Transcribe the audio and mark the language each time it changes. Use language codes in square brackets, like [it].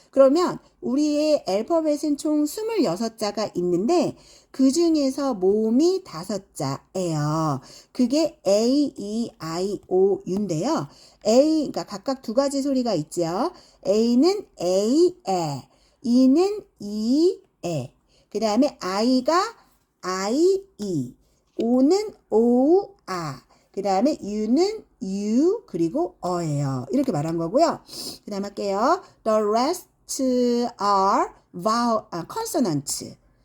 [ko] 그러면 우리의 알파벳은 총 26자가 있는데 그 중에서 모음이 5자예요. 그게 A, E, I, O, U인데요. A, 그러니까 각각 2가지 소리가 있죠. A는 A, 에, E는 E, 에. 그 다음에 I가 I, E, O는 O, 아. 그 다음에 U는 U, 그리고 어예요. 이렇게 말한 거고요. 그 다음 할게요. [en] The rest are consonants.